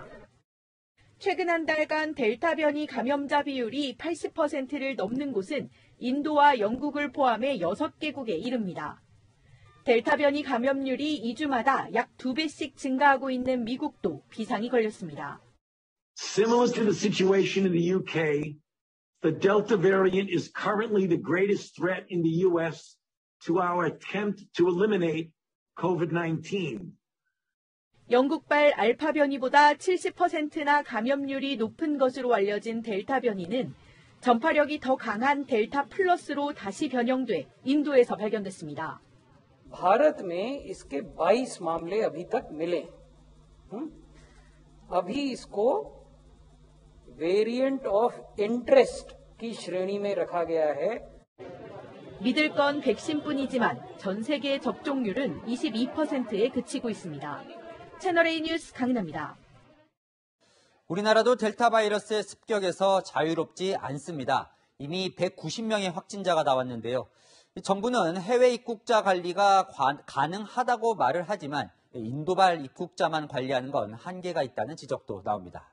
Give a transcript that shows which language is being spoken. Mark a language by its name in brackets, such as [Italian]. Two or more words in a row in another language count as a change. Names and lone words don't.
[Korean] 최근 한 달간 델타 변이 감염자 비율이 80%를 넘는 곳은 인도와 영국을 포함해 6개국에 이릅니다. 델타 변이 감염률이 2주마다 약 2배씩 증가하고 있는 미국도 비상이 걸렸습니다. [English] Similar to the situation in the UK, the Delta variant is currently the greatest threat in the US to our attempt to eliminate COVID-19. [Korean] 영국발 알파 변이보다 70%나 감염률이 높은 것으로 알려진 델타 변이는 전파력이 더 강한 델타 플러스로 다시 변형돼 인도에서 발견됐습니다. [Hindi] भारत में इसके 22 मामले अभी तक मिले। अभी इसको [English] variant of interest [Hindi] की श्रेणी में रखा गया है। [Korean] 믿을 건 백신뿐이지만 전 세계 접종률은 22%에 그치고 있습니다. 채널A 뉴스 강은하입니다. 우리나라도 델타 바이러스의 습격에서 자유롭지 않습니다. 이미 190명의 확진자가 나왔는데요. 정부는 해외 입국자 관리가 가능하다고 말을 하지만 인도발 입국자만 관리하는 건 한계가 있다는 지적도 나옵니다.